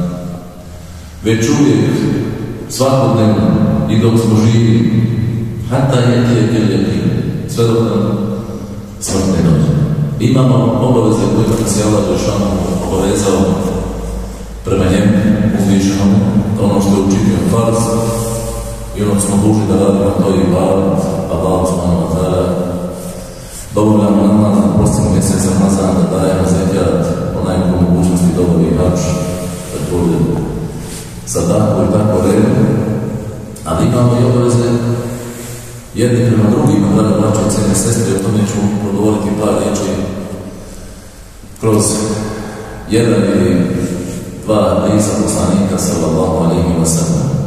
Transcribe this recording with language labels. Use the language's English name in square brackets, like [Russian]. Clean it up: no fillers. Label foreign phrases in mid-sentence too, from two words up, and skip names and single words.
[Bosnian] Već uvijek, svakodnevno i dok smo živi, hatta je sve dok nam smrt ne dođe. Imamo obaveze koje nas je Allah Žešanu obavezao prema njemu, uzvišenom, ono što je učinio farz i ono smo dužni da radimo, to je ibadat, [Arabic] الله سبحانه وتعالى. [Bosnian] Dobavljamo namaz na prostim mjesec Ramazan, da dajemo zekijat, onaj ko mogućnosti dobavi hač, također sadaku i tako redom. Ali imamo i obaveze jedni prema drugima, draga braćo i cijene sestre, o tome ću progovoriti par riječi kroz jedan ili dva hadisa poslanika [Arabic] صلى الله عليه وسلم.